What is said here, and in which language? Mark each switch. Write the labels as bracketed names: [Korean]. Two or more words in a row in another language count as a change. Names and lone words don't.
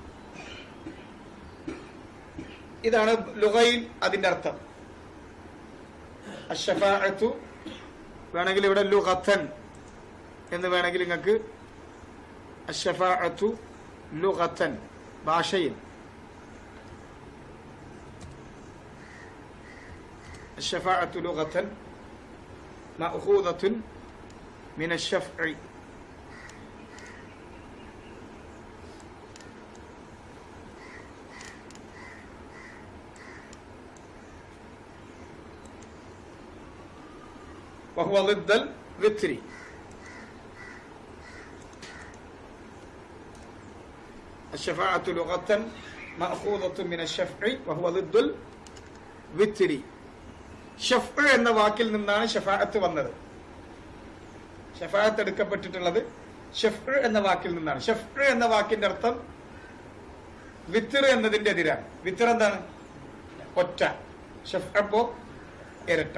[Malayalam] ഇതാണ് ലുഗയിൽ അതിന്റെ അർത്ഥം. അശ്ശഫാഅത്തു വേണമെങ്കിൽ ഇവിടെ ലുഗത്തൻ എന്ന് വേണമെങ്കിൽ നിങ്ങൾക്ക് [Arabic] الشفاعة لغةً [Malayalam] ഭാഷയിൽ [Arabic] الشفاعة لغة مأخوذة من الشفع وهو ضد الوتر. الشفاعة لغة مأخوذة من الشفع وهو ضد الوتر. [Malayalam] ഷഫ് എന്ന വാക്കിൽ നിന്നാണ് ഷഫാഅത്ത് വന്നത്. ഷഫാഅത്ത് എടുക്കപ്പെട്ടിട്ടുള്ളത് ഷഫ് എന്ന വാക്കിൽ നിന്നാണ്. ഷഫ് എന്ന വാക്കിന്റെ അർത്ഥം വിത്തർ എന്നതിന്റെ എതിരാണ്. വിത്തർ എന്താണ്? ഒറ്റ. ഷഫ് അപ്പോ ഇരട്ട.